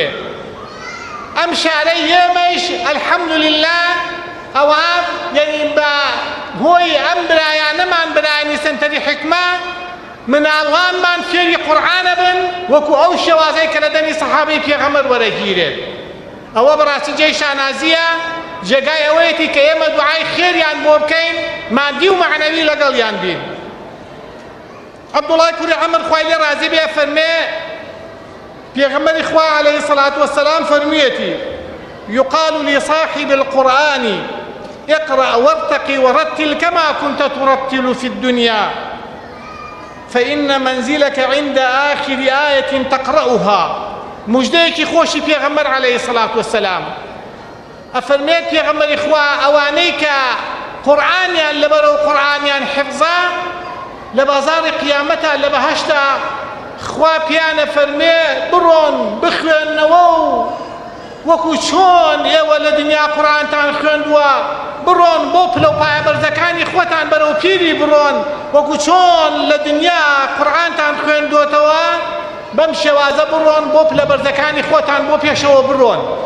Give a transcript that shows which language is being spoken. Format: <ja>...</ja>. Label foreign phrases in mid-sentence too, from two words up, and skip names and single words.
<ckb>ئەم شارەی ئێمەش الحەمدولله ئەوە یعنی بە هۆی ئەم برایانەمان برایانی سنتەری حکمە مناڵانمان فێری قورئانە بن وەکو ئەو شێوازەی کە لە دەمی سەحابەی پێغەمبەر وەرەگیرێت. ئەوە بەڕاستی جێی شانازیە، جێگای ئەوەیەتی کە ئێمە دوعای خێریان بۆ بکەین مادی و معنەوی لەگەڵیان بین. عەبدوڵای کوڕی عەمر خوای لێ ڕازی بێ فەرمێ پێغەمبەری خوا</ckb> <ar>عليه الصلاة والسلام فەرموویەتی يقال لصاحب القرآن اقرأ وارتقي ورتل كما كنت ترتل في الدنيا فإن منزلك عند آخر آية تقرأها.</ar> <ckb>مجدەیەکی خۆشی پێغەمبەر</ckb> <ar>عليه الصلاة والسلام</ar> <ckb>ئەفەرمێت پێغەمبەری خوا ئەوانەی کە قورئانیان لەبەرەوە قورئانیان حفظە لە بازاڕی قیامەتە لە بەهەشتا خوا پیانە فەرمێ بڕۆن بخوێنەوە و وەکو چۆن ئێوە لە دنیا قورئانتان خوێندووە بڕۆن بۆ پلە و پایە بەرزەکانی خۆتان بەرەو پیری بڕۆن وەکو چۆن لە دنیا قورئانتان خوێندووەتەوە بەم شێوازە بڕۆن بۆ پلە بەرزەکانی خۆتان بۆ پێشەوە بڕۆن.</ckb>